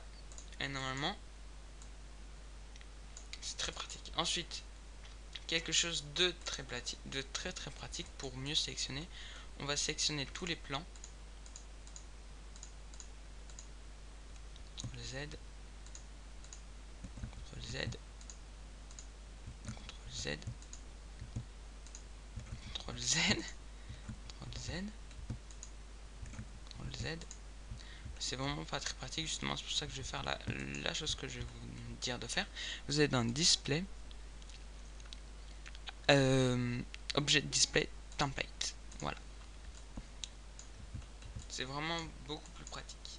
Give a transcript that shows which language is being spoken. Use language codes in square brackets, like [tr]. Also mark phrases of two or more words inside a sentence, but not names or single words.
[fr] Et normalement, c'est très pratique. Ensuite, quelque chose de très pratique pour mieux sélectionner. On va sélectionner tous les plans. [en] CTRL Z. CTRL Z. CTRL Z. CTRL Z. CTRL Z. CTRL Z. [fr] C'est vraiment pas très pratique, justement, c'est pour ça que je vais faire la chose que je vais vous dire de faire. Vous êtes dans Display, Object Display Template. Voilà. C'est vraiment beaucoup plus pratique.